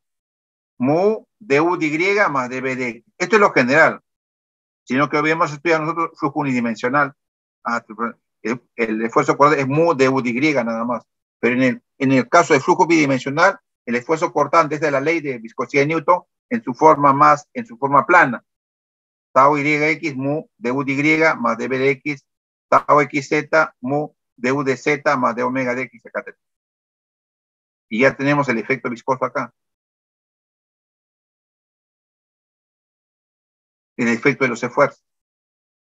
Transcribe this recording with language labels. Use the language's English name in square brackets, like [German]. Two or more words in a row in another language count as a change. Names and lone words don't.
[Spanish] Mu de u de y más db de x. Esto es lo general. Sino que habíamos estudiado nosotros flujo unidimensional. El esfuerzo cortante es mu de u de y nada más. Pero en el caso de flujo bidimensional, el esfuerzo cortante es de la ley de viscosidad de Newton en su forma plana. Tau yx mu de u de y más db de x, tau xz mu de u de z más de omega de x, etc. Y ya tenemos el efecto viscoso acá. El efecto de los esfuerzos.